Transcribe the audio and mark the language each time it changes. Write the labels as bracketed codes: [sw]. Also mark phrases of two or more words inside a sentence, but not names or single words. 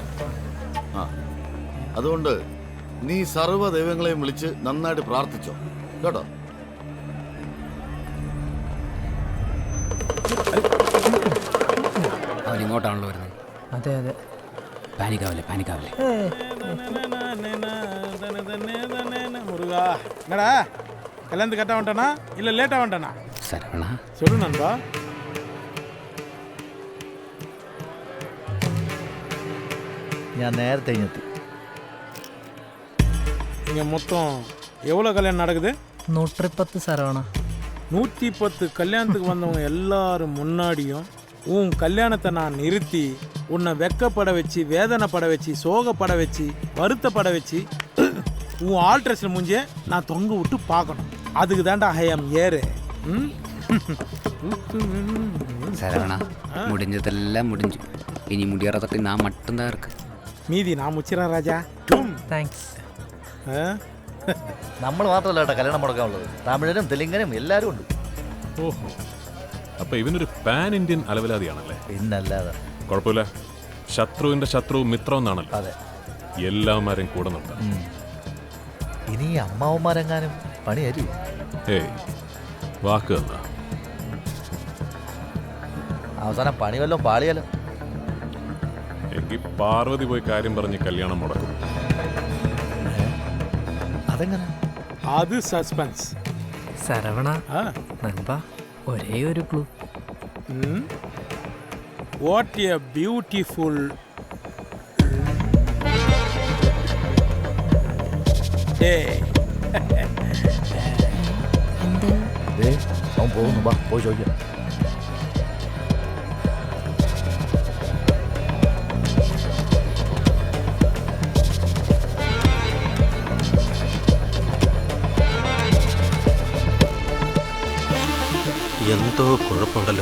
[ml] അതുകൊണ്ട് നീ സർവ്വ ദൈവങ്ങളെയും വിളിച്ച് നന്നായിട്ട് പ്രാർത്ഥിച്ചോ കേട്ടോ. അവനിങ്ങോട്ടാണല്ലോ വരുന്നത്. അതെ അതെ, പാനിക്കാവല്ലേ. [ta] முருகா, என்னடா கல்யாணத்துக்கு கரெக்டாக வந்துட்டானா இல்லை லேட்டாக வந்துட்டானா? சரவணா சொல்லு நண்பா. [ml] ഞാൻ നേരത്തെ എത്തി. [ta] இங்கே மொத்தம் எவ்வளோ கல்யாணம் நடக்குது? 110 சரவணா. 110 கல்யாணத்துக்கு வந்தவங்க எல்லாரும் முன்னாடியும் உன் கல்யாணத்தை நான் நிறுத்தி உன்னை வெக்கப்பட வச்சு, வேதனைப்பட வச்சு, சோகப்பட வச்சு, வருத்தப்பட வச்சு உன் ஆல்ட்ரேஷன் முடிஞ்சே நான் தொங்க விட்டு பார்க்கணும். அதுக்கு தாண்டா ஹயம் ஏறு. சரவணா, முடிஞ்சதெல்லாம் முடிஞ்சு. இனி முடியறதுக்கு நான் மட்டும்தான் இருக்கு. மீதி நான் முச்சிறேன் ராஜா. [ml] താങ്ക്സ്. നമ്മൾ മാത്രമല്ല കേട്ടോ കല്യാണം മുടക്കാനുള്ളത്. തമിഴനും തെലുങ്കനും എല്ലാവരും ഉണ്ട്. ഓഹോ, അപ്പൊ ഇവനൊരു [en] pan Indian [ml] അലവലാതിയാണല്ലേ? പിന്നല്ലാതെ. കുഴപ്പമില്ല, ശത്രുവിന്റെ ശത്രു മിത്രം എന്നാണല്ലോ. അതെ, എല്ലാവരും കൂടെ നിർത്താം. ഇനി അമ്മാവന്മാരെങ്ങാനും പണി തരൂ? ഏയ്, വാക്ക് തന്നാ. അവസാനം പണി വല്ലതും പാളിയാലോ? എങ്കിൽ പാർവതി പോയി കാര്യം പറഞ്ഞ് കല്യാണം മുടക്കും. അതെങ്ങനെ? [ta] அது சஸ்பென்ஸ். [ml] സരവണ നൻപ, ഒരേ ഒരു ക്ലൂ. [en] What a beautiful day. [ml] അവൻ പോകുന്നു, വാ പോയി ചോദിക്കാം. എന്തോ കുഴപ്പമുണ്ടല്ലോ.